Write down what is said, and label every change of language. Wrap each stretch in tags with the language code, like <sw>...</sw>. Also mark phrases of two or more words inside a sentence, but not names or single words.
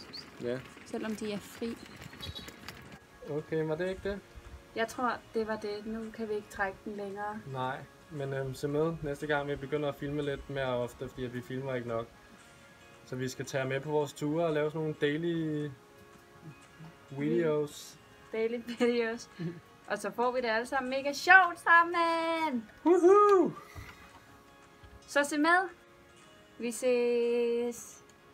<da>Ja. selvom de er fri. Okay, var det ikke det? Jeg tror, det var det. Nu kan vi ikke trække den længere. Nej, men se med næste gang, vi begynder at filme lidt mere ofte, fordi at vi filmer ikke nok. Så vi skal tage med på vores ture og lave sådan nogle</da> <en>daily videos. Daily videos.</en> <da>Og så får vi det alle sammen mega sjovt sammen. Woohoo! Så se med. Vi ses.</da>